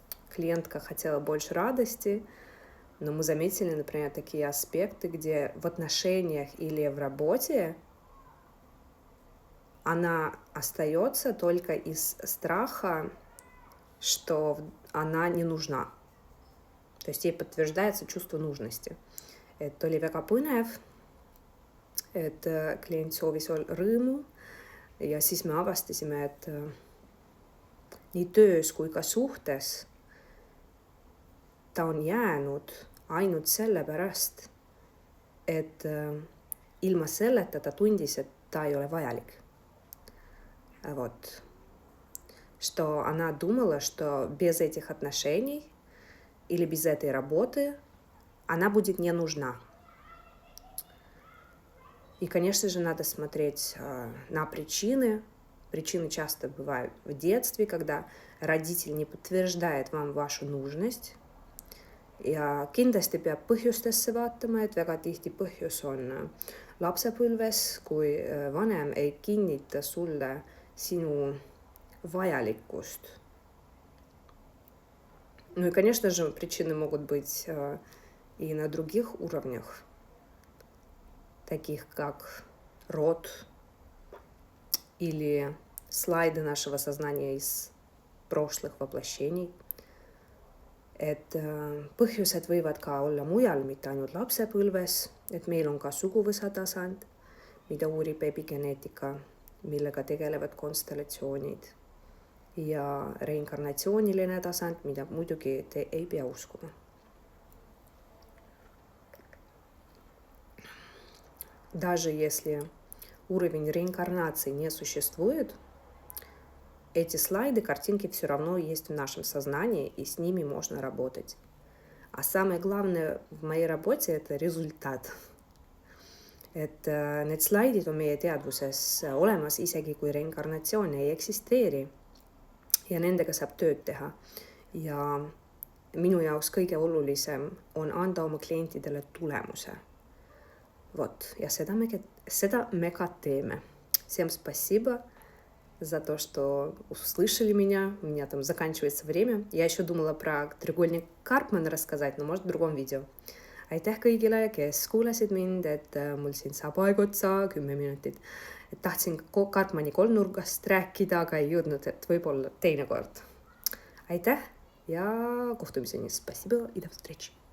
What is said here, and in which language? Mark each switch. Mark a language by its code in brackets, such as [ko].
[ru] Клиентка хотела больше радости, но мы заметили, например, такие аспекты, где в отношениях или в работе она остается только из страха, что она не нужна. То есть ей подтверждается чувство нужности. [et] Et oli väga põnev, et klient soovis rõõmu ja siis me avastasime, et nii töös kui ka suhtes ta on jäänud ainult sellepärast, et ilma selleta ta tundis, et ta ei ole vajalik. [ru] Вот. Что она думала, что без этих отношений или без этой работы она будет не нужна. И, конечно же, надо смотреть на причины. Причины часто бывают в детстве, когда родитель не подтверждает вам вашу нужность. [et] Ja kindlasti peab põhjustesse vaatama, et väga tihti põhjus on lapsepõlves, kui vanem ei kinnita sulle sinu vajalikkust. [ru] Ну и, конечно же, причины могут быть и на других уровнях, таких как род или слайды нашего сознания из прошлых воплощений. [et] Et põhjused võivad ka olla mujal, mitte ainult lapsepõlves, et meil on ka suguvõsa tasand, mida uurib epigeneetika, millega tegelevad konstellatsioonid ja reinkarnatsiooniline tasand, mida muidugi te ei pea uskuma. [ru] Даже если уровень реинкарнации не существует, эти слайды, картинки все равно есть в нашем сознании, и с ними можно работать. А самое главное в моей работе – это результат. [et] Et need slaidid on meie teadvuses olemas, isegi kui reinkarnatsioon ei eksisteeri. Ja nendega saab tööd teha. Ja minu jaoks kõige olulisem on anda oma klientidele tulemuse. Вот, ja seda me ka teeme. [ru] Всем спасибо за то, что услышали меня. У меня там заканчивается время. Я еще думала про треугольник Карпмана рассказать, но может в другом видео. [et] Aitäh kõigile, kes kuulasid mind, et mul siin saab aeg otsa 10 minutit. Et tahtsin Karpmani kolmnurgast rääkida, aga ei jõudnud, et võib-olla teine kord. Aitäh ja kohtumiseni. [ru] Спасибо и до встречи.